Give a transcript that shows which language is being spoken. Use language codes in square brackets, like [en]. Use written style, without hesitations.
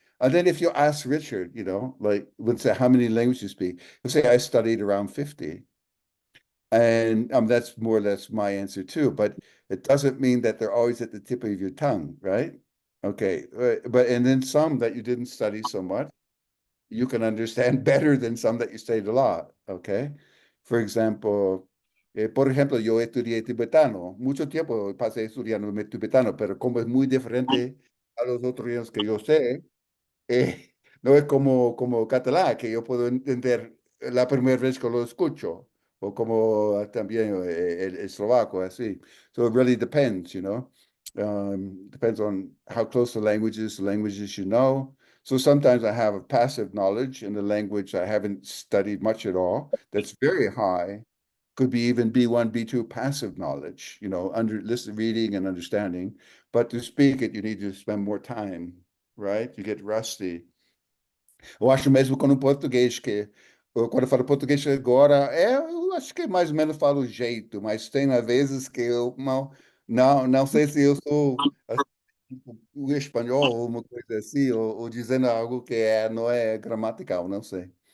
[en] And then if you ask Richard, you know, like would say how many languages you speak, he'll say I studied around 50. And that's more or less my answer too, but it doesn't mean that they're always at the tip of your tongue, right? Okay, but and then some that you didn't study so much, you can understand better than some that you studied a lot, okay? For example, [es] por ejemplo, yo estudié tibetano, mucho tiempo pasé estudiando tibetano, pero como es muy diferente a los otros idiomas que yo sé, no es como catalán, que yo puedo entender la primera vez que lo escucho, o como también el eslovaco, así. [en] So it really depends, you know. Depends on how close the languages you know. So sometimes I have a passive knowledge in the language I haven't studied much at all. That's very high. Could be even B1, B2 passive knowledge, you know, under listen, reading and understanding. But to speak it, you need to spend more time, right? You get rusty. [pt] Eu acho mesmo quando o português, quando eu falo português agora, eu acho que mais ou menos falo o jeito, mas tem vezes que eu não sei se eu sou assim, o espanhol ou uma coisa assim, ou dizendo algo que não é gramatical, não sei.